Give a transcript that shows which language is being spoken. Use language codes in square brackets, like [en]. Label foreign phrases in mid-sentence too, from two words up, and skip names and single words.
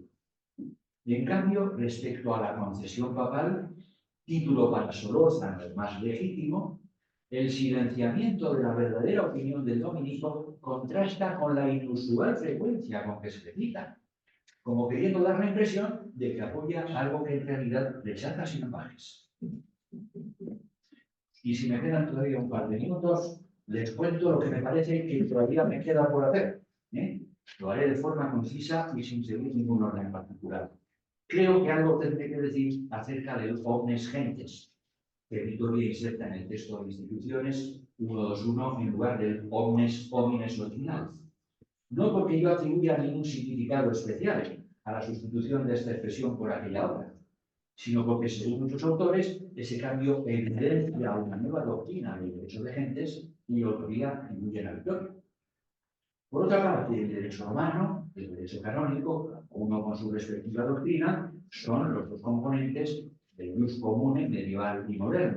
[es] En cambio, respecto a la concesión papal, título para Solórzano el más legítimo, el silenciamiento de la verdadera opinión del dominico contrasta con la inusual frecuencia con que se le cita, como queriendo dar la impresión de que apoya algo que en realidad rechaza sin ambajes. Y si me quedan todavía un par de minutos, les cuento lo que me parece que todavía me queda por hacer. Lo haré de forma concisa y sin seguir ningún orden en particular. Creo que algo tendré que decir acerca del [la] omnes gentes, [es] que Vitoria inserta en el texto de instituciones 121 en lugar del [la] omnes homines [es] original. No porque yo atribuya ningún significado especial a la sustitución de esta expresión por aquella otra, sino porque, según muchos autores, ese cambio evidencia una nueva doctrina del derecho de gentes y autoría incluye la Vitoria. Por otra parte, el derecho romano, el derecho canónico, uno con su respectiva doctrina, son los dos componentes del [la] jus comune [es] medieval y moderno.